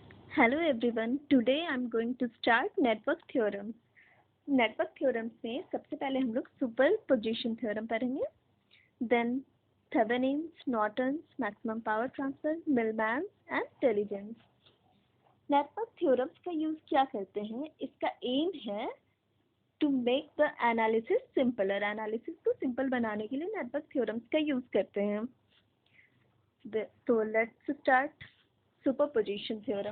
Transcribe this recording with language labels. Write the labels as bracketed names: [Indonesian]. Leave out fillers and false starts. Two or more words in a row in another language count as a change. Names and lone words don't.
[English] Hello everyone. Today I'm going to start network theorems. Network theorems [Hindi] में सबसे पहले हम लोग [English] superposition theorem [Hindi] पढ़ेंगे. [English] Then Thevenin's, Norton's, maximum power transfer, Millman's and Telegen's. network theorems [Hindi] का यूज क्या करते हैं? इसका एम है [English] to make the analysis simpler. [Hindi] एनालिसिस को सिंपल बनाने के लिए [English] network theorems [Hindi] का यूज करते हैं. [English] तो let's start. superposition theorem.